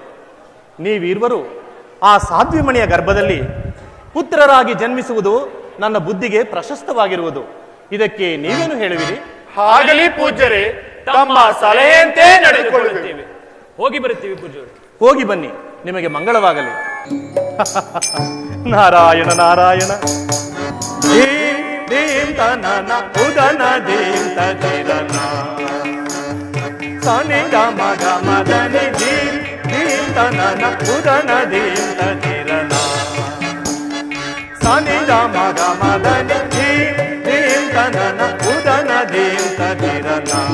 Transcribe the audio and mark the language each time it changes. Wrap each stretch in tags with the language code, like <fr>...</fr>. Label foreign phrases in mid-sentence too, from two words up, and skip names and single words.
<kn>ನೀವಿರುವರು ಆ ಸಾಧ್ವಿಮಣಿಯ ಗರ್ಭದಲ್ಲಿ ಪುತ್ರರಾಗಿ ಜನ್ಮಿಸುವುದು ನನ್ನ ಬುದ್ಧಿಗೆ ಪ್ರಶಸ್ತವಾಗಿರುವುದು. ಇದಕ್ಕೆ ನೀವೇನು ಹೇಳುವಿರಿ? ಆಗಲಿ ಪೂಜ್ಯರೇ, ತಮ್ಮ ಸಲಹೆಯಂತೆ ನಡೆದುಕೊಳ್ಳುತ್ತೇವೆ. ಹೋಗಿ ಬರುತ್ತೀವಿ ಪೂಜ್ಯರು. ಹೋಗಿ ಬನ್ನಿ, ನಿಮಗೆ ಮಂಗಳವಾಗಲಿ. ನಾರಾಯಣ ನಾರಾಯಣ ದೀಂ ದೀಂ ತನನ ಉದನ ದೀಂ ತದಿರನ ಸನಿ ಗಮ ಗಮ ಧನಿ ದೀಂ ದೀಂ ತನನ ಉದನ ದೀಂ ತದಿರನ ಸನಿ ಗಮ ಗಮ ಧನಿ ದೀಂ ದೀಂ ತನನ ಉದನ ದೀಂ ತದಿರನ</kn>